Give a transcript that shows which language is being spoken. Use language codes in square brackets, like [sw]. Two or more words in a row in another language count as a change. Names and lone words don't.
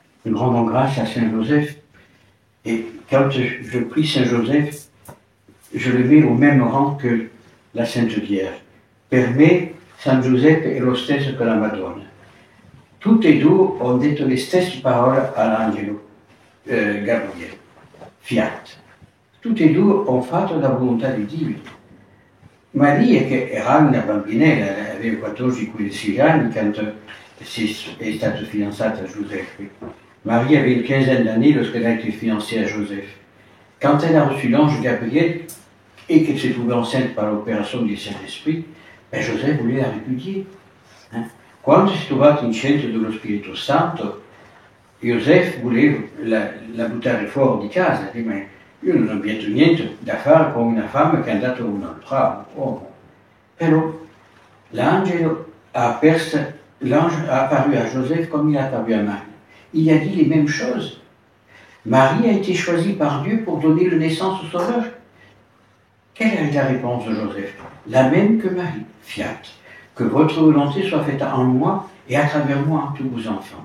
[fr] nous rendons grâce à Saint Joseph. Et quand je prie Saint Joseph, je le mets au même rang que la Sainte Vierge. [it] Per me, San Giuseppe è lo stesso che la Madonna. Tutte e due ho detto le stesse parole all'angelo Gabriele. Fiat. Tutte e due hanno fatto la volontà di Dio. Maria, che era una bambinella, aveva 14-15 anni quando è stata fidanzata a Giuseppe. [fr] Marie avait une quinzaine d'années lorsqu'elle a été fiancée à Joseph. Quand elle a reçu l'ange Gabriel et qu'elle s'est trouvée enceinte par l'opération du Saint-Esprit, ben Joseph voulait la répudier. [it] Quando si è trovato incinta dello Spirito Santo, [fr] Joseph vouleva [it] la buttare fuori di casa, dice, ma io non ho detto niente da fare con una femme che è andata con un altro uomo. [fr] Però l'angelo a apparu à Joseph comme il a apparu à Marie. Il a dit les mêmes choses. Marie a été choisie par Dieu pour donner la naissance au Sauveur. Quelle est la réponse de Joseph? La même que Marie. Fiat. Que votre volonté soit faite en moi et à travers moi en tous vos enfants.